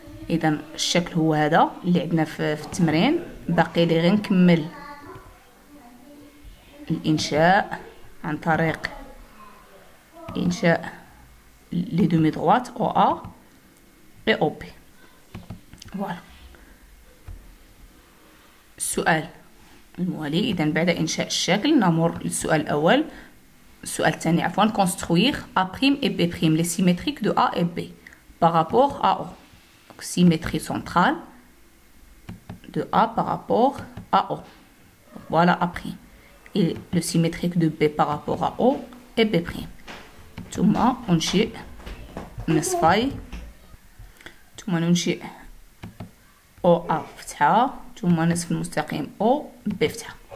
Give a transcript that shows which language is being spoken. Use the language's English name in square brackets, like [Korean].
[Arabic] إذا الشكل هو هذا اللي عندنا في التمرين. باقي لي غير نكمل الإنشاء عن طريق إنشاء لي دومي دغوات OA et OB. فوالا. السؤال الموالي: إذا بعد إنشاء الشكل نمر للسؤال الأول. السؤال الثاني عفوا: [French] construire A' et B' les symétriques de A et B par rapport à O. donc symétrie centrale de A par rapport à O. donc voilà A'. et le symétrique de B par rapport à O et B'. [Arabic] ثم أنشئ نصفي. ثم ننشئ OA فتحة ثم نصف المستقيم OB فتحة.